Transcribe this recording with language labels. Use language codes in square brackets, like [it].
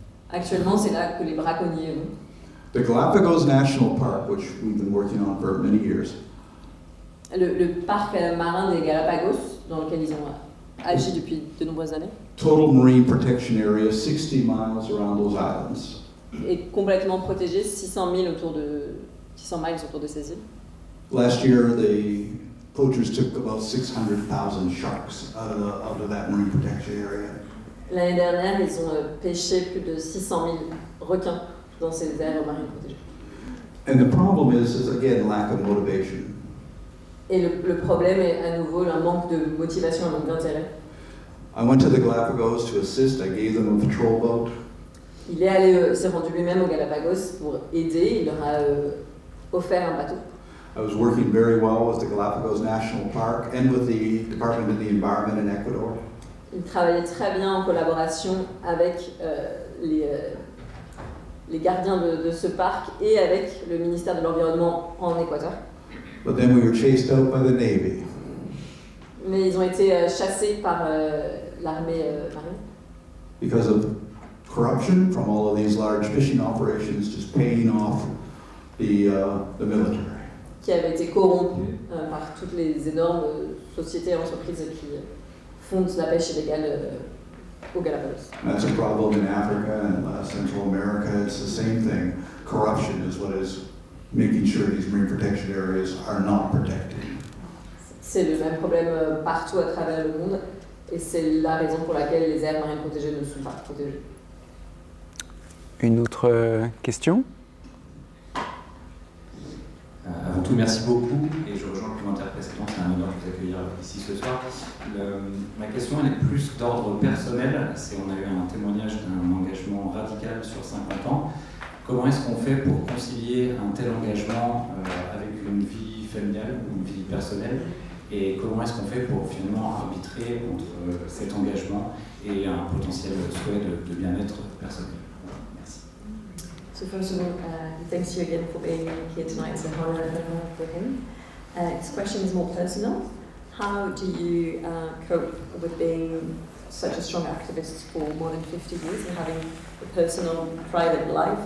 [fr] Actuellement, c'est là que les braconniers vont. [en] The Galapagos National Park, which we've been working on for many years, [fr] Le parc marin des Galapagos, dans lequel ils ont agi depuis de nombreuses années, [en] total marine protection area, 60 miles around those islands. [fr] est complètement protégé, 600 miles autour de ces îles. [en] Last year, the poachers took about 600,000 sharks out of that marine protection area. [fr] L'année dernière, ils ont pêché plus de 600 000 requins dans ces aires marines protégées. [en] And the problem is again, lack of motivation. [fr] Et le problème est à nouveau un manque de motivation, un manque d'intérêt. [en] I went to the Galapagos to assist. I gave them a patrol boat. [fr] S'est rendu lui-même aux Galapagos pour aider. Il leur a offert un bateau. [en] I was working very well with the Galapagos National Park and with the Department of the Environment in Ecuador. [fr] Il travaillait très bien en collaboration avec les gardiens de ce parc et avec le ministère de l'Environnement en Équateur. [en] But then we were chased out by the Navy. [fr] Mais ils ont été chassés par l'armée marine. [en] Because of corruption from all of these large fishing operations just paying off the military. [fr] Qui avaient été corrompus par toutes les énormes sociétés et entreprises qui font de la pêche illégale aux Galapagos. [en] That's a problem in Africa and Central America. It's the same thing. Corruption is what is making sure these marine protection areas are not protected. [fr] C'est le même problème partout à travers le monde et c'est la raison pour laquelle les aires marines protégées ne sont pas protégées. Une autre question? Avant tout, merci beaucoup et je rejoins le commentaire précédent, c'est un honneur de vous accueillir ici ce soir. Ma question elle est plus d'ordre personnel, on a eu un témoignage d'un engagement radical sur 50 ans. Comment est-ce qu'on fait pour concilier un tel engagement avec une vie familiale ou une vie personnelle et comment est-ce qu'on fait pour finalement arbitrer entre cet engagement et un potentiel souhait de bien-être personnel? [en] So first of all, thanks you again for being here tonight. It's an honor for him. His question is more personal. how do you cope with being such a strong activist for more than 50 years and having a personal, private life?